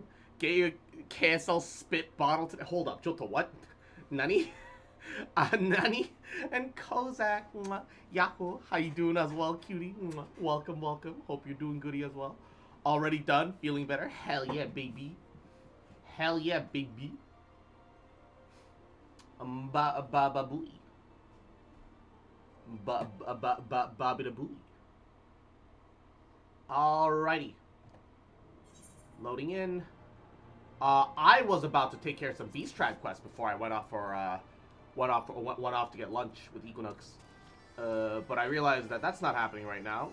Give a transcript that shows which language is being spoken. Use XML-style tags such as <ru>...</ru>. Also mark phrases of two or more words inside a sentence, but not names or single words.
<en>Get your KSL spit bottle today. Hold up, Jota, what?</en> <ja>Nani? Nani?</ja> <en>And Kozak, Yahoo, how you doing as well, cutie? Welcome. Hope you're doing goody as well. Already done? Feeling better? Hell yeah, baby. Ba-ba-booey. Ba-ba-ba-ba-ba-ba-booey. Alrighty. Loading in. I was about to take care of some Beast Tribe quests before I went off to get lunch with Equinox. But I realized that that's not happening right now.</en>